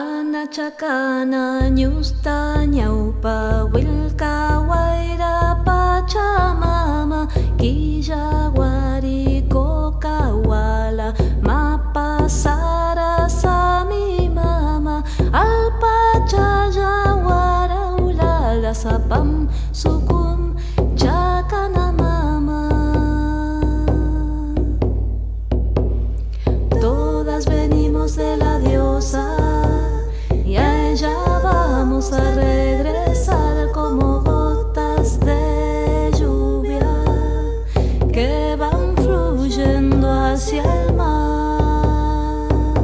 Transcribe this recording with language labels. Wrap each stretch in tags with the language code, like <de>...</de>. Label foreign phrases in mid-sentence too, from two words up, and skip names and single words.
<qu>Chakana nyusta nyaupa wilka waira pachamama Killawari kokawala mapasara sami mama Alpachaya wara ulala sapam sukum chakana mama.</qu> <es>Todas venimos de la diosa y a ella vamos a regresar como gotas de lluvia que van fluyendo hacia el mar.</es>